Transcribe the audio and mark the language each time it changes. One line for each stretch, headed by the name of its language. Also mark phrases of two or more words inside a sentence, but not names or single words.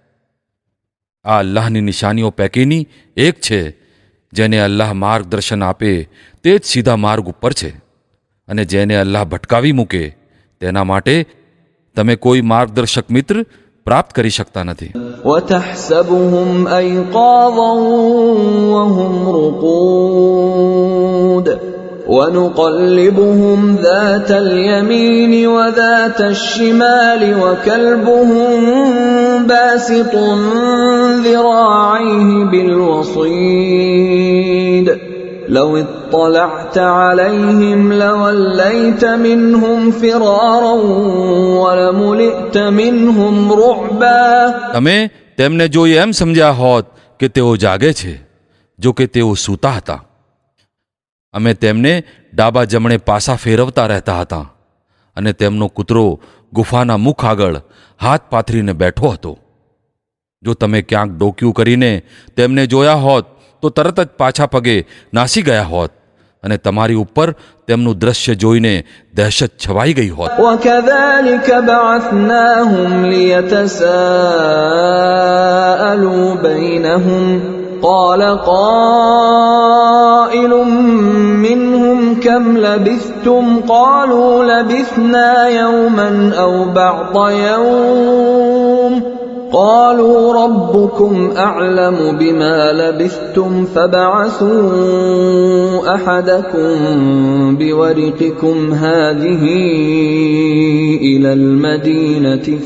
Gujarati: આ અલ્લાહની નિશાનીઓ પૈકીની એક છે. જેને અલ્લાહ માર્ગદર્શન આપે તે જ સીધા માર્ગ ઉપર છે, અને જેને અલ્લાહ ભટકાવી મૂકે તેના માટે તમે કોઈ માર્ગદર્શક મિત્ર પ્રાપ્ત કરી શકતા નથી.
Arabic: وَتَحْسَبُهُمْ أَيْقَاظًا وَهُمْ رُقُودٌ وَنُقَلِّبُهُمْ ذَاتَ الْيَمِينِ وَذَاتَ الشِّمَالِ وَكَلْبُهُمْ بَاسِطٌ ذِرَاعَيْهِ بِالْوَصِيدِ لَوِ اطَّلَعْتَ عَلَيْهِمْ لَوَلَّيْتَ مِنْهُمْ فِرَارًا وَلَمُلِئْتَ مِنْهُمْ رُعْبًا.
Gujarati: તમે તેમને જોઈ એમ સમજ્યા હોત કે તેઓ જાગે છે, જો કે તેઓ સૂતા હતા. અમે તેમને ડાબા જમણે પાસા ફેરવતા રહેતા હતા, અને તેમનો કૂતરો ગુફાના મુખ આગળ હાથ પાથરીને બેઠો હતો. જો તમે ક્યાંક ડોક્યું કરીને તેમને જોયા હોત તો તરત જ પાછા પગે નાસી ગયા હોત, અને તમારી ઉપર તેમનું દ્રશ્ય જોઈને દહેશત છવાઈ ગઈ હોત.
Arabic: وَكَذَلِكَ بَعَثْنَاهُمْ لِيَتَسَاءَلُوا بَيْنَهُمْ قَالَ قَائِلٌ مِّنْهُمْ كَمْ لَبِثْتُمْ قَالُوا لَبِثْنَا يَوْمًا أَوْ بَعْضَ يَوْمٍ قَالُوا رَبُّكُمْ أَعْلَمُ بِمَا لَبِثْتُمْ فَابْعَثُوا أَحَدَكُمْ بِوَرِقِكُمْ هَٰذِهِ إِلَى الْمَدِينَةِ